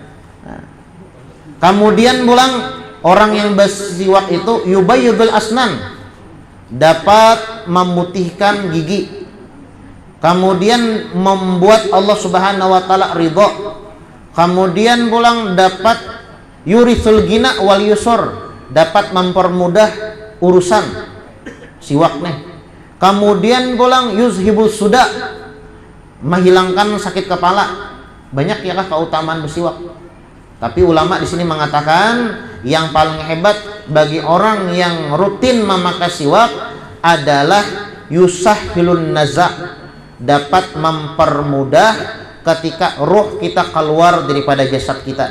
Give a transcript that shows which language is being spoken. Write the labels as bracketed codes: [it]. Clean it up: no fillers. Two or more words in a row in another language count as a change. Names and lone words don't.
[id] Kemudian pulang orang yang bersiwak itu [ar] يبيض الأسنان, [id] dapat memutihkan gigi. Kemudian membuat Allah [ar] سبحانه وتعالى [id] ridha. Kemudian pulang dapat [ar] يورث الغنى واليسر, [id] dapat mempermudah urusan siwak nih. Kemudian pulang [ar] يذهب الصداع, [id] menghilangkan sakit kepala. Banyak, ya kah, keutamaan bersiwak. Tapi ulama di sini mengatakan yang paling hebat bagi orang yang rutin memakai siwak adalah [ar] يسهل النزع, [id] dapat mempermudah ketika ruh kita keluar daripada jasad kita.